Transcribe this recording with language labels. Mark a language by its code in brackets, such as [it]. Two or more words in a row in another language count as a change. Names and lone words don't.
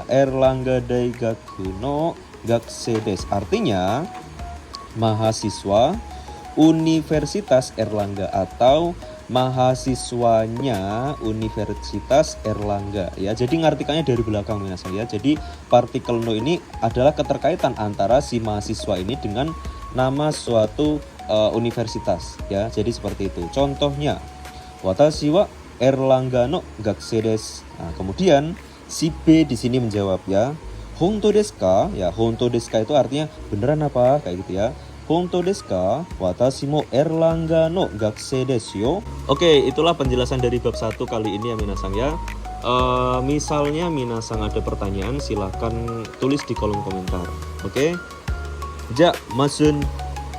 [ja] Erlangga Daigaku no Gakusei desu [id] artinya mahasiswa Universitas Erlangga atau mahasiswanya Universitas Erlangga ya. Jadi ngartikannya dari belakang minasang ya. Jadi partikel no ini adalah keterkaitan antara si mahasiswa ini dengan nama suatu universitas ya. Jadi seperti itu. Contohnya, [ja] watashi wa Erlangga no gakusei desu. [id] Nah, kemudian si B di sini menjawab ya, [ja] 本当ですか? [id] Ya, [ja] 本当ですか [id] itu artinya beneran apa? Kayak gitu ya. [ja] 本当ですか？私もErlanggaの学生ですよ. [id] Oke, itulah penjelasan dari bab 1 kali ini ya minasang ya. Misalnya minasang ada pertanyaan, silahkan tulis di kolom komentar. Oke. Ja, masun.